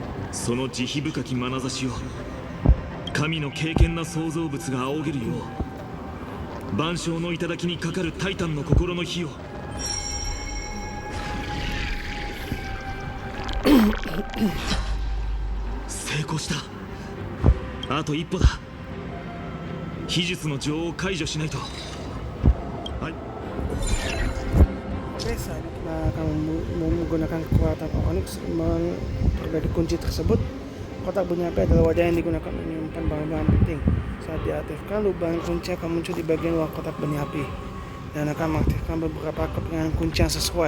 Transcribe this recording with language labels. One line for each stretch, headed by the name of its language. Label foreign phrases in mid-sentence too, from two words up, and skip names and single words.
Japanese: その慈悲深き眼差しを神の敬虔な創造物が仰げるよう、万象の頂にかかるタイタンの心の火を成功した。あと一歩だ。秘術の情を解除しないと。はい。
Indonesian: Oke, saat kita akan menggunakan kekuatan Onyx memperbaiki kunci tersebut. Kotak bunyi api adalah wadah yang digunakan untuk menyimpan barang-barang penting. Saat diaktifkan, lubang kunci akan muncul di bagian luar kotak bunyi api dan akan mengaktifkan beberapa kepingan kunci yang sesuai.